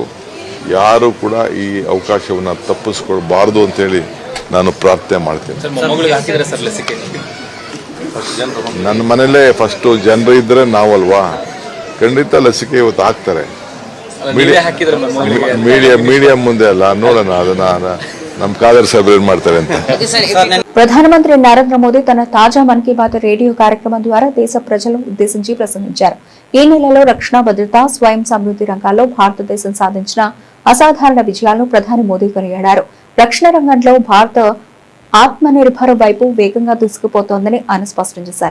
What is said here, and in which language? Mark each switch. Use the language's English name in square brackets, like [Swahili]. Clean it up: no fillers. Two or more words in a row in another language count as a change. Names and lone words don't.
[Kannada] ಯಾರು ಕೂಡ ಈ ಅವಕಾಶವನ್ನು ತಪ್ಪಿಸ್ಕೊಳ್ಬಾರ್ದು ಅಂತೇಳಿ ನಾನು ಪ್ರಾರ್ಥನೆ ಮಾಡ್ತೇನೆ. ನನ್ನ ಮನೇಲೇ ಫಸ್ಟು ಜನರು ಇದ್ದರೆ ನಾವಲ್ವಾ, ಖಂಡಿತ ಲಸಿಕೆ ಇವತ್ತು ಹಾಕ್ತಾರೆ. ಮೀಡಿಯಾ ಮುಂದೆ ಅಲ್ಲ, ನೋಡೋಣ ಅದನ್ನ ನಮ್ಮ ಖಾದರ್ ಸಾಹೇಬ್ ಏನ್ ಮಾಡ್ತಾರೆ ಅಂತ. [Telugu] ప్రధానమంత్రి నరేంద్ర మోదీ తన తాజా మన్ కీ బాత్ రేడియో కార్యక్రమం ద్వారా దేశ ప్రజలను ఉద్దేశించి ప్రసంగించారు. ఈ నెలలో రక్షణ, భద్రత, స్వయం సమృద్ధి రంగాల్లో భారతదేశం సాధించిన అసాధారణ విజయాలను ప్రధాని మోదీ కొనియాడారు. రక్షణ రంగంలో భారత్ ఆత్మనిర్భర్ వైపు వేగంగా దూసుకుపోతోందని ఆయన స్పష్టం చేశారు.